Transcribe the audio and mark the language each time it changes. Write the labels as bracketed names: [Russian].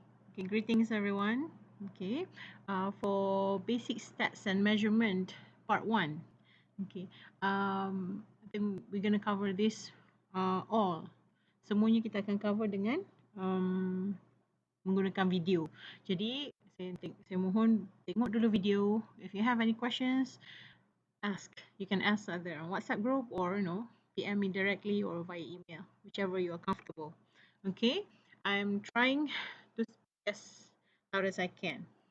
[English] Okay, greetings everyone. Okay, for basic stats and measurement part 1. Okay, I think we're gonna cover this all. [Malay] Semuanya kita akan cover dengan menggunakan video. Jadi saya mohon tengok dulu video. [English] If you have any questions, ask. You can ask either on WhatsApp group or PM me directly or via email, whichever you are comfortable. Okay, I'm trying to speak as loud as I can.